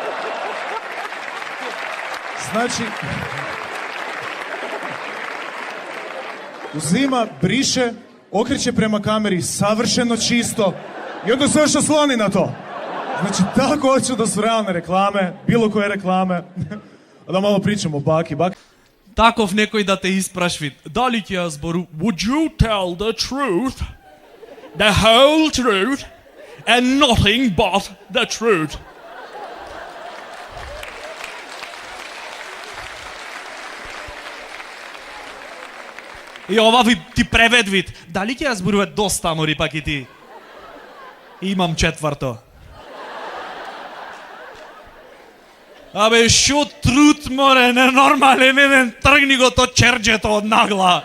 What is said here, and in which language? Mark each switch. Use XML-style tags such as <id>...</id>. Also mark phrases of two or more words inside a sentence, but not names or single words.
<sr>Znači, uzima, briše, okreće prema kameri, savršeno čisto, i onda se još osloni na to. Znači, tako hoću da su realne reklame, bilo koje reklame. Da malo pričamo o baki.</sr> <mk>Таков некој да те испрашви, дали ќе ја збору,</mk> <en>would you tell the truth, the whole truth, and nothing but the truth?</en> <mk>И ова ти превед вид, дали ќе ја зборува доста, мори пак и ти? Имам 4. Абе, шо труд, море, ненормален еден, тргни го то черджето од нагла.</mk>